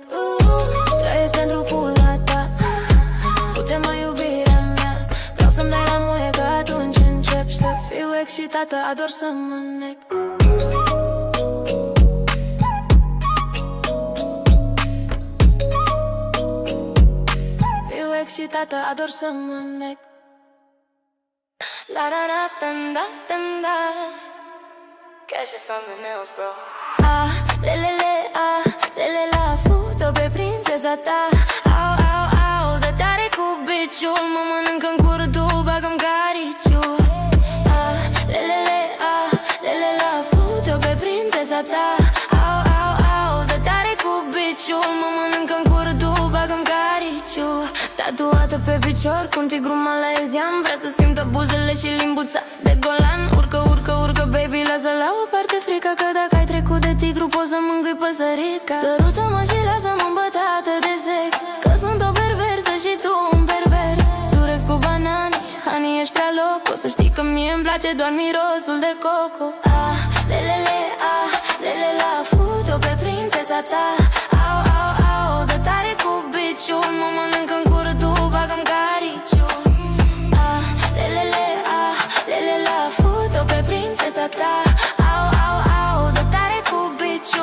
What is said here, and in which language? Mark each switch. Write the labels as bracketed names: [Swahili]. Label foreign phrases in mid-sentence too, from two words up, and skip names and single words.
[Romanian] Trăiesc pentru pula ta, fute-mă iubirea mea, vreau să-mi dai la muie, că atunci încep să fiu excitată, ador să mă nec. Fiu excitată, ador să mă nec. La da da da da da da. [English] Cash is something else, bro. Ah, le le le, ah, le le la, [Romanian] fut-o pe prințesa ta. Au, au, au, dă tare cu biciul, mă mănâncă-n cură, tu bagă-mi cariciul. Ah, le le le, ah, le le la, fut-o pe prințesa ta. Au, au, au, dă tare cu biciul, mă mănâncă-n cură, tu bagă-mi cariciul. Tatuată pe picior, cum tigru malaezian, vrea să simtă buzele și limbuța de golan. Urcă, urcă, urcă, baby, lasă la o parte frica, că dacă ai trecut de tigru poți să mângâi păsărica. Sărută-mă și lasă-mă îmbătată de sex, că sunt o perversă și tu un pervers. Durex cu banane, honey, ești prea loc, o să știi că mie îmi place doar mirosul de coco. Ah, le le le, ah, pe prințesa ta. Au, au, au, dă tare cu biciu. Mă mănânc în gură, tu bagă-mi cariciu. Ah, lelele, la fut-o pe prințesa ta. Au, au, au, dă tare cu biciu.